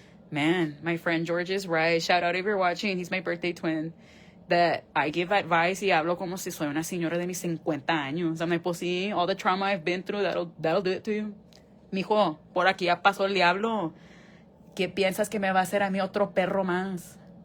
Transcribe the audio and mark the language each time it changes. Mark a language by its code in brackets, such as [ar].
[en] Man, my friend George is right. Shout out if you're watching. He's my birthday twin. That I give advice [es] y hablo como si soy una señora de mis 50 años. [en] I'm like, [es] pues sí, [en] all the trauma I've been through, that'll do it to you. [es] Mijo, por aquí ya pasó el diablo. ¿Qué piensas que me va a hacer a mí otro perro más?